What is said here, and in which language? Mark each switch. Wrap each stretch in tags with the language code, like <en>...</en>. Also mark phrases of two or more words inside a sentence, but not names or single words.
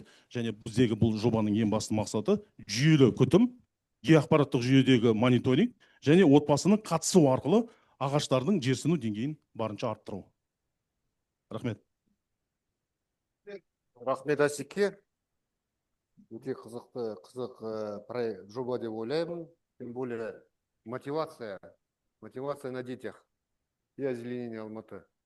<kk>Және біздегі бұл жобаның ең басты мақсаты жүйелі күтім, геоақпараттық жүйедегі мониторинг және отбасының қатысу арқылы ағаштардың жерсіну деңгейін барынша арттыру. Рахмет. Рахмет Асеке. Өте қызық жоба деп ойлаймын.</kk> <ru>Тем более мотивация на детях и озеленение Алматы.</ru>